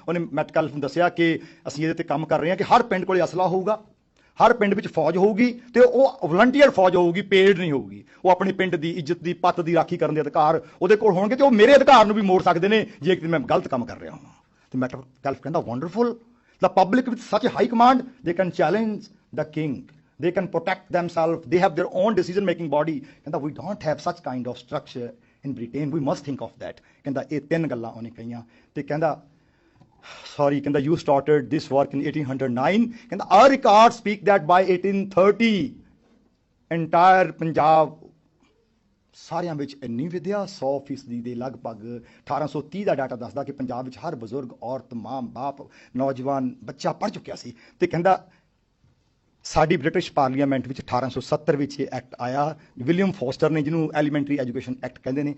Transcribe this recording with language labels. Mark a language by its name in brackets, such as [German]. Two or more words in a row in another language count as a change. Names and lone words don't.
[Punjabi] ਉਹਨੇ ਮੈਟਕੈਲਫ ਨੂੰ ਦੱਸਿਆ ਕਿ ਅਸੀਂ ਇਹਦੇ ਤੇ ਕੰਮ ਕਰ ਰਹੇ ਹਾਂ ਕਿ ਹਰ ਪਿੰਡ ਕੋਲੇ ਅਸਲਾ ਹੋਊਗਾ, ਹਰ ਪਿੰਡ ਵਿੱਚ ਫੌਜ ਹੋਊਗੀ, ਤੇ ਉਹ ਵਲੰਟੀਅਰ ਫੌਜ ਹੋਊਗੀ, ਪੇਡ ਨਹੀਂ ਹੋਊਗੀ। ਉਹ ਆਪਣੇ ਪਿੰਡ ਦੀ ਇੱਜ਼ਤ ਦੀ ਪੱਤ ਦੀ ਰਾਖੀ ਕਰਨ ਦੇ ਅਧਿਕਾਰ ਉਹਦੇ ਕੋਲ ਹੋਣਗੇ, ਤੇ ਉਹ ਮੇਰੇ ਅਧਿਕਾਰ ਨੂੰ ਵੀ ਮੋੜ ਸਕਦੇ ਨੇ ਜੇ ਕਿ ਮੈਂ ਗਲਤ ਕੰਮ ਕਰ ਰਿਹਾ ਹਾਂ। ਤੇ ਮੈਟਕੈਲਫ ਕਹਿੰਦਾ ਵੰਡਰਫੁਲ, [English] the public with such a high command, they can challenge the king, they can protect themselves, they have their own decision making body। [Punjabi] ਕਹਿੰਦਾ [English] we don't have such kind of structure in Britain, we must think of that। [Punjabi] ਕਹਿੰਦਾ ਇਹ ਤਿੰਨ ਗੱਲਾਂ ਉਹਨੇ ਕਹੀਆਂ, ਤੇ ਕਹਿੰਦਾ sorry, ਕਹਿੰਦਾ [English] you started this work in 1809, [Punjabi] ਕਹਿੰਦਾ [English] our records speak that by 1830 entire [Punjabi] ਪੰਜਾਬ ਸਾਰਿਆਂ ਵਿੱਚ ਇੰਨੀ ਵਿਦਿਆ 100% ਦੇ ਲਗਭਗ 1830 ਦਾ ਡਾਟਾ ਦੱਸਦਾ ਕਿ ਪੰਜਾਬ ਵਿੱਚ ਹਰ ਬਜ਼ੁਰਗ, ਔਰਤ, ਮਾਂ, ਬਾਪ, ਨੌਜਵਾਨ, ਬੱਚਾ ਪੜ੍ਹ ਚੁੱਕਿਆ ਸੀ। ਤੇ ਕਹਿੰਦਾ ਸਾਡੀ ਬ੍ਰਿਟਿਸ਼ ਪਾਰਲੀਮੈਂਟ ਵਿੱਚ 1870 ਵਿੱਚ ਇਹ ਐਕਟ ਆਇਆ, ਵਿਲੀਅਮ ਫੋਸਟਰ ਨੇ, ਜਿਹਨੂੰ ਐਲੀਮੈਂਟਰੀ ਐਜੂਕੇਸ਼ਨ ਐਕਟ ਕਹਿੰਦੇ ਨੇ।